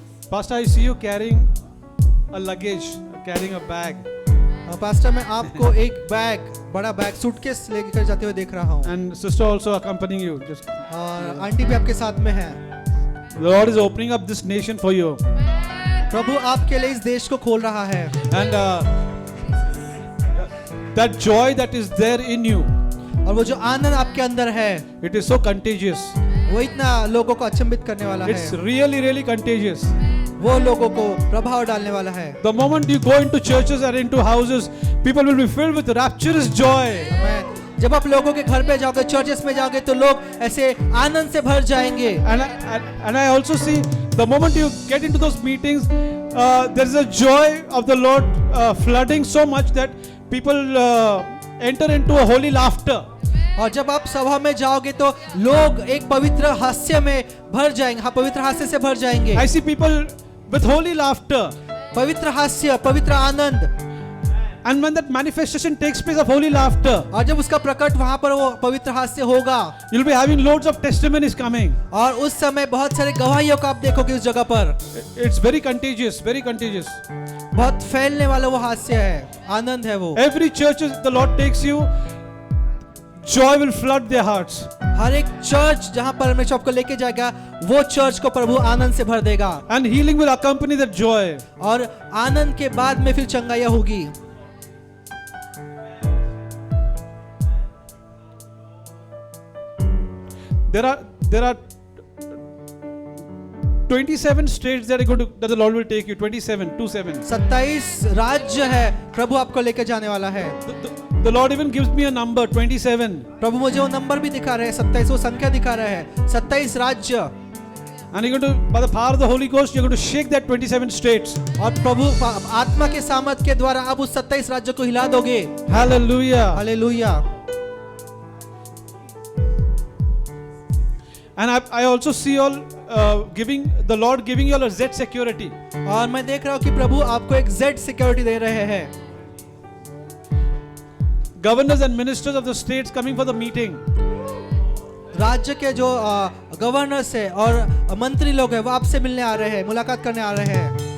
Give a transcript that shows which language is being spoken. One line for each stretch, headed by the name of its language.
English: Pastor, I see you carrying a luggage, carrying a bag.
Hindi: Pastor मैं आपको एक bag, बड़ा बैग, सूटकेस लेकर जाते हुए देख रहा हूँ
English: And sister also accompanying you. Just,
Hindi: और आंटी भी आपके साथ में है।
English: the Lord is opening up this nation for you.
Hindi: प्रभु आपके लिए इस देश को खोल रहा है।
English: And that joy that is there in you,
Hindi: और वो जो आनंद आपके अंदर है
English: it is so contagious.
Hindi: वो इतना लोगों को अचंभित करने वाला
English: It's
Hindi: है,
English: really, really contagious.
Hindi: वो लोगों को प्रभाव डालने वाला है।
English: The moment you go into churches or into houses, people will be filled with rapturous joy.
Hindi: जब आप लोगों के घर पे जाओगे, चर्चेस में जाओगे, तो लोग ऐसे आनंद से भर जाएंगे।
English: And I also see the moment you get into those meetings, there is a joy of the Lord flooding so much that people enter into a holy laughter.
Hindi: और जब आप सभा में जाओगे तो लोग एक पवित्र हास्य में भर जाएंगे, हाँ पवित्र हास्य से भर जाएंगे।
English: I see people with holy laughter.
Hindi: पवित्र हास्य, पवित्र आनंद।
English: And when that manifestation takes place of holy laughter,
Hindi: और जब उसका प्रकट वहां पर वो पवित्र हास्य होगा,
English: you'll be having loads of testimonies coming.
Hindi: और उस समय बहुत सारे गवाहियों को आप देखोगे उस जगह पर।
English: It's very contagious, very contagious.
Hindi: बहुत फैलने वाला वो हास्य है, आनंद है वो।
English: Every church the Lord takes you, joy will flood their hearts.
Hindi: हर एक चर्च जहां परमेश्वर आपको लेके जाएगा, वो चर्च को प्रभु आनंद से भर देगा।
English: And healing will accompany that joy.
Hindi: और आनंद के बाद में फिर चंगाइयां होगी।
English: There are 27 states that the Lord will take you. 27.
Hindi: 27 राज्य है प्रभु आपको लेकर जाने वाला है।
English: The Lord even gives me a number, 27.
Hindi: प्रभु मुझे वो नंबर भी दिखा रहे हैं, 27, वो संख्या दिखा रहे हैं, 27 राज्य।
English: And you're going to, by the power of the Holy Ghost, you're going to shake that 27 states.
Hindi: और प्रभु आत्मा के सामर्थ के द्वारा आप उस 27 राज्य को हिला दोगे।
English: Hallelujah.
Hindi: Hallelujah.
English: And I also see all the Lord giving you all a Z security.
Hindi: और मैं देख रहा हूँ कि प्रभु आपको एक Z सिक्योरिटी दे रहे हैं।
English: Governors and ministers of the states coming for the meeting.
Hindi: राज्य के जो गवर्नर्स है और मंत्री लोग हैं, वो आपसे मिलने आ रहे हैं, मुलाकात करने आ रहे हैं।